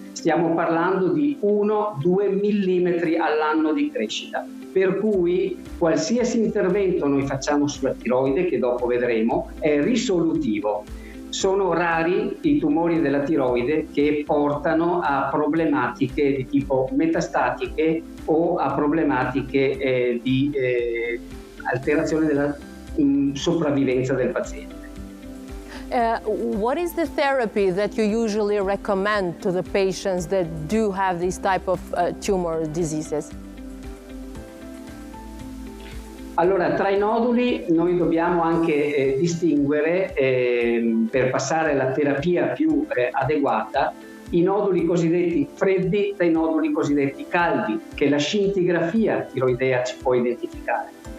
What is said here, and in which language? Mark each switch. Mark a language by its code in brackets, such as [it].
[it] Stiamo parlando di 1-2 millimetri all'anno di crescita, per cui qualsiasi intervento noi facciamo sulla tiroide, che dopo vedremo, è risolutivo. Sono rari i tumori della tiroide che portano a problematiche di tipo metastatiche o a problematiche di alterazione della sopravvivenza del paziente. [en] What is the therapy that you usually recommend to the patients that do have these type of tumor diseases? [it] Allora, tra i noduli noi dobbiamo anche distinguere, per passare alla terapia più adeguata, i noduli cosiddetti freddi dai noduli cosiddetti caldi, che la scintigrafia tiroidea ci può identificare.